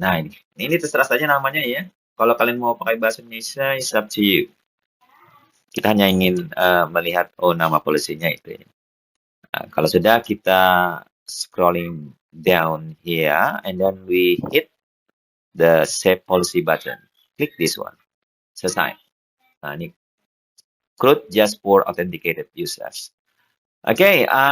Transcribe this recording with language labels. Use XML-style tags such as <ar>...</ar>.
<id>Nah, ini terserah saja namanya ya. Kalau kalian mau pakai bahasa Indonesia,</id> <en>it's up to you.</en> <id>Kita hanya ingin melihat nama polisinya itu ya. Kalau sudah kita</id> <en>scrolling down here and then we hit the save policy button. Click this one.</en> <id>Selesai.</id> <en>Nah, ini CRUD just for authenticated users. Oke,</en>